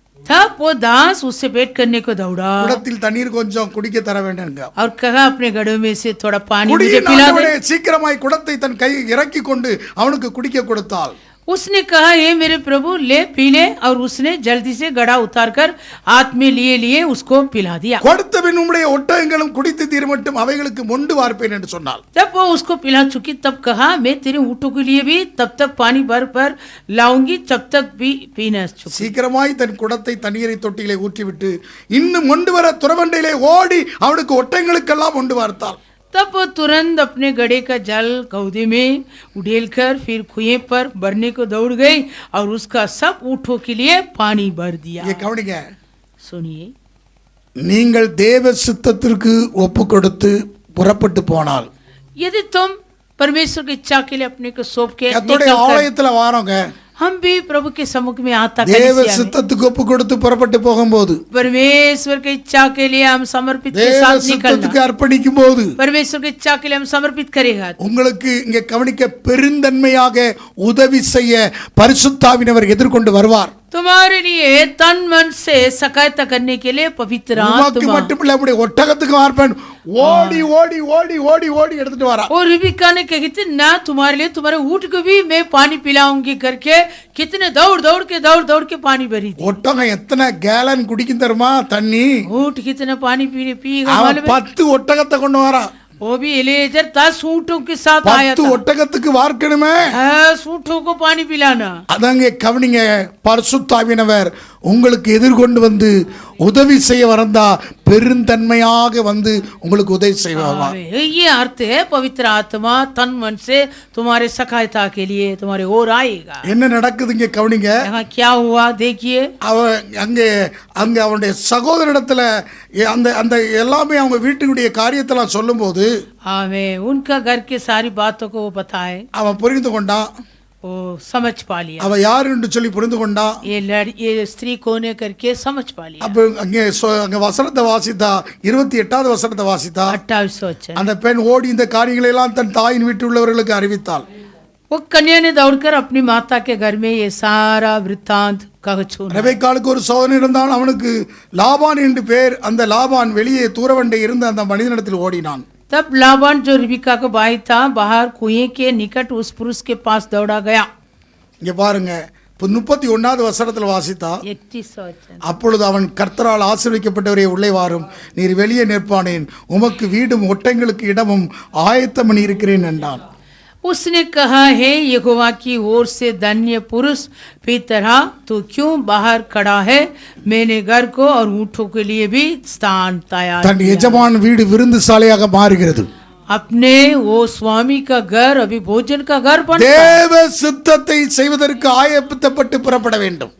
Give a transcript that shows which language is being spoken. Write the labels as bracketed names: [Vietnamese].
[Hindi] तब वो दास उससे भेंट करने को दौड़ा [Tamil] குடத்தில் தண்ணீர் கொஞ்சம் குடிக்க தர வேண்டும். [Hindi] और कहा अपने घड़ों में से थोड़ा पानी मुझे पिला दे. [Tamil] சீக்கிரமாய் குடத்தை தன் கை இறக்கி கொண்டு அவனுக்கு குடிக்க கொடுத்தாள். [Hindi] उसने कहा, हे मेरे प्रभु ले पी ले. और उसने जल्दी से घड़ा उतार कर हाथ में लिए लिए उसको पिला दिया. [Tamil] கொடுத்த பின் உம்முடைய ஒட்டகங்களும் குடித்து தீரமட்டும் அவைகளுக்கு மொண்டு வார்ப்பேன் என்று சொன்னாள். [Hindi] जब वो उसको पिला चुकी तब कहा, मैं तेरे ऊँटों के लिए भी तब तक पानी भर पर लाऊंगी जब तक भी पी न चुकी. [Tamil] சீக்கிரமாய் தன் குடத்தை தண்ணீரை தொட்டியிலே ஊற்றிவிட்டு இன்னும் மொண்டு வர துறவண்டையிலே ஓடி அவனுக்கு ஒட்டகங்களுக்கெல்லாம் மொண்டு வார்த்தாள். [Hindi] तब वो तुरंत अपने गड़े का जल कौदे में उड़ेल कर फिर कुएं पर भरने को दौड़ गई और उसका सब ऊँटों के लिए पानी भर दिया. [Tamil] இங்கே கவனிங்க, [Hindi] सुनिए, [Tamil] நீங்கள் தேவ சித்தத்திற்கு ஒப்பு கொடுத்து புறப்பட்டு போனால், [Hindi] यदि तुम परमेश्वर की इच्छा के लिए अपने को सौंप के [Tamil] கர்த்தருடைய ஆலயத்துல வாரோங்க, [Hindi] हम भी प्रभु के सम्मुख में आता [Tamil] தேவ சித்தத்துக்கு ஒப்பு கொடுத்து புறப்பட்டு போகும்போது, [Hindi] परमेश्वर की इच्छा के लिए हम समर्पित के [Tamil] தேவ [Hindi] साथ निकलना, [Tamil] சித்தத்துக்கு அர்ப்பணிக்கும் போது [Hindi] परमेश्वर की इच्छा के लिए हम समर्पित करेगा. [Tamil] உங்களுக்கு இங்கே கவனிக்க பெருந்தன்மையாக உதவி செய்ய பரிசுத்தாவினவர் எதிர்கொண்டு வருவார். [Hindi] तुम्हारे लिए तन मन से सहायता करने के लिए पवित्र [Tamil] உமக்கு [Hindi] आत्मा। [Tamil] மட்டும் இல்ல அப்படி ஒட்டகத்துக்கு வார்ப்பேன் ஓடி ஓடி ஓடி ஓடி ஓடி எடுத்துட்டு வரா. [Hindi] और रिबिका ने कही थी ना तुम्हारे लिए तुम्हारे ऊँट को भी मैं पानी पिलाऊंगी करके कितने दौड़ दौड़ के पानी भरी थी। [Tamil] ஒட்டகம் எத்தனை கேலன் குடிக்கும் தெரியுமா தண்ணி? [Hindi] ऊँट कितना पानी पिएगा [Tamil] அவன் [Hindi] मालूम है? [Tamil] 10 ஒட்டகத்தை கொண்டு வரா. [Hindi] वो भी एलिएजर 10 ऊँटों के साथ आया [Tamil] 10 [Hindi] था। [Tamil] ஒட்டகத்துக்கு வார்க்கணுமே. [Hindi] 10 ऊँटों को पानी पिलाना। [Tamil] அதாங்க கவனிங்க, பரிசுத்தாவினவர் உங்களுக்கு எதிர்கொண்டு வந்து உதவி செய்ய வரந்தா பெருந்தன்மையாக வந்து உங்களுக்கு உதவி செய்வார். [Hindi] ये अर्थ है पवित्र आत्मा तन मन से तुम्हारे सहायता के लिए तुम्हारे ओर आएगा। [Tamil] என்ன நடக்குதுங்க கவனிங்க. [Hindi] यहाँ क्या हुआ देखिए। [Tamil] அவன் அங்கே அவனுடைய சகோதரிடத்துல அந்த அந்த எல்லாமே அவங்க வீட்டுடைய காரியத்தெல்லாம் சொல்லும்போது [Hindi] हमें उनका घर के सारी बातों को वो बताए। [Tamil] அவன் புரிந்து கொண்டான். [Hindi] वो समझ पा लिया [Tamil] அவ யார் என்று சொல்லி புரிந்து கொண்டான். [Hindi] ये स्त्री कौन है करके समझ पा लिया। [Tamil] அப்ப அங்கே வசனத்தை வாசித்தா 28வது வசனத்தை வாசித்தா [Hindi] 28 [Tamil] அந்த பெண் ஓடி இந்த காரியங்களை எல்லாம் தன் தாயின் வீட்டில் உள்ளவர்களுக்கு அறிவித்தாள். [Hindi] वो कन्या ने दौड़कर अपनी माता के घर में ये सारा वृत्तांत कह छूना। [Tamil] ரெபெக்காளுக்கு ஒரு சகோதரன் இருந்தான், அவனுக்கு லாபான் என்று பேர். அந்த லாபான் வெளியே தூரவண்டை இருந்த அந்த மனிதனிடத்தில் ஓடினான். [Hindi] तब लाबान जो रिबिका का भाई था बाहर कुएं के निकट उस पुरुष के पास दौड़ा गया। [Tamil] இங்க பாருங்க 31வது வசனத்தில் வாசித்தா [Hindi] 31 [Tamil] அப்பொழுது அவன் கர்த்தரால் ஆசீர்வதிக்கப்பட்டவரே உள்ளே வாரும், நீர் வெளியே நிற்பானேன், உமக்கு வீடும் ஒட்டங்களுக்கு இடமும் ஆயத்தம் பண்ணி இருக்கிறேன் என்றான். [Hindi] उसने कहा है यहोवा की ओर से धन्य पुरुष भीतर तो क्यों बाहर खड़ा है, मैंने घर को और ऊँटों के लिए भी स्थान तैयार [Tamil] தன் [Hindi] किया। [Tamil] எஜமான் வீடு விருந்து சாலையாக மாறுகிறது. [Hindi] अपने वो स्वामी का घर अभी भोजन का घर बन [Tamil] தேவ சித்தத்தை செய்வதற்கு ஆயத்தப்பட்டு புறப்பட வேண்டும்.